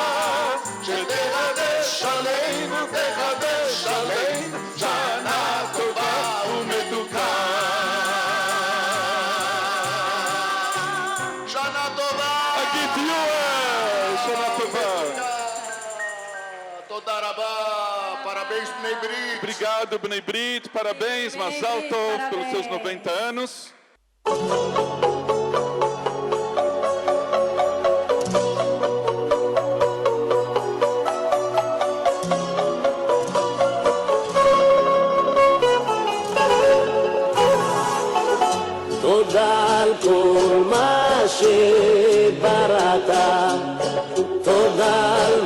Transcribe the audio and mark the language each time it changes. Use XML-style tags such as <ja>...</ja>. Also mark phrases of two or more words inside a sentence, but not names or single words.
<he>שתחדש עלינו שנה טובה ומתוקה. שנה טובה. שנה טובה. תודה רבה.</he> <pt>Parabéns, Bnei Brit. Obrigado, Bnei Brit. Parabéns,</pt> <he>מזל טוב,</he> <pt>pelos seus 90 anos.</pt> <he>תודה על כל מה שבראת, תודה על</he>